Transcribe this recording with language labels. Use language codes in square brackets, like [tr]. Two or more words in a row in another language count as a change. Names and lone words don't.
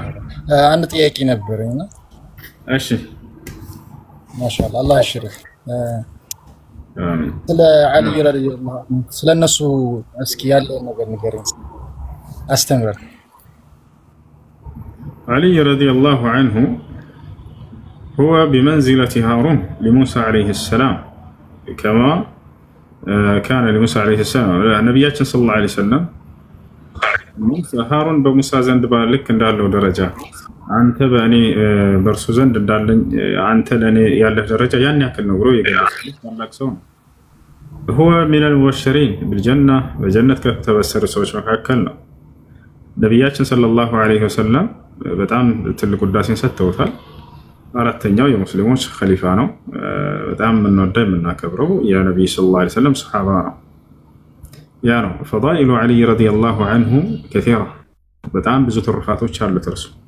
[am] አንድ ጥያቄ ነበረኝና እሺ ማሻአላህ አላህ ይሽርህ። ስለ አሊ [ar] رضي الله عنه [am] ስለነሱ እስኪ ያለውን ነገር ንገረኝ፣ አስተምረን። [ar] አሊ رضي الله عنه هو بمنزلة هارون لموسى عليه السلام كما كان لموسى عليه السلام. نبياتنا صلى الله عليه وسلم [am] ሃሩን በሙሳ ዘንድ ልክ እንዳለው ደረጃ አንተ በእኔ በእርሱ ዘንድ እንዳለኝ አንተ ለእኔ ያለህ ደረጃ ያን ያክል ነው ብሎ የገለጸ ታላቅ ሰው ነው። [ar] هو من المبشرين بالجنة [am] በጀነት ከተበሰሩ ሰዎች መካከል ነው። ነቢያችን [ar] صلى الله عليه وسلم [am] በጣም ትልቅ ውዳሴን ሰጥተውታል። አራተኛው የሙስሊሞች ኸሊፋ ነው። በጣም የምንወደው የምናከብረው የነቢይ [ar] صلى الله عليه وسلم [am] ሰሓባ ነው። ያ ነው [ar] فضائل علي رضي الله عنه كثيرة [am] በጣም ብዙ ትሩፋቶች አሉት እርሱ።